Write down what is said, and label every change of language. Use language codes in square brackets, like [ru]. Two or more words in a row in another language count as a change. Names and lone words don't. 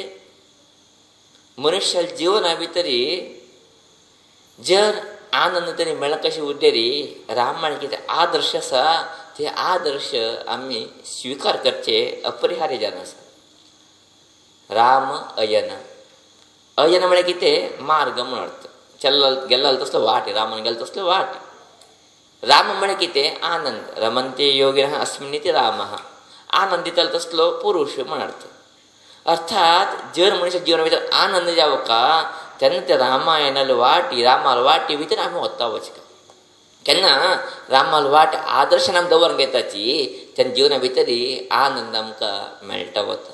[kok] मनुष्या जिवना भितरी जर आनंद तरी मेळना कशें उरलेली रामायण कितें आदर्श आसा ते आदर्श आमी स्विकार करचे अपरिहार्य जावन आसा. राम अयन अयन म्हळ्यार कितें? मार्ग म्हण अर्थ. चल्ला गेल्लो तसलो वाट, रामान गेलो तसलो वाट. राम म्हळ्यार कितें? आनंद. [sa] रमन्ते योगिनः अस्मिन्निति रामः. [kok] आनंद दितलो तसलो पुरुष म्हण अर्थ. अर्थात जर मनुष्य जिवना भितर आनंद जावका तेन्ना ते रामायणाल वाटी भितर आमी वता वचका. केन्ना रामाल वाट आदर्शान आमी दवरून घेताची तेन्ना जिवना भितरी आनंद आमकां मेळटा वता.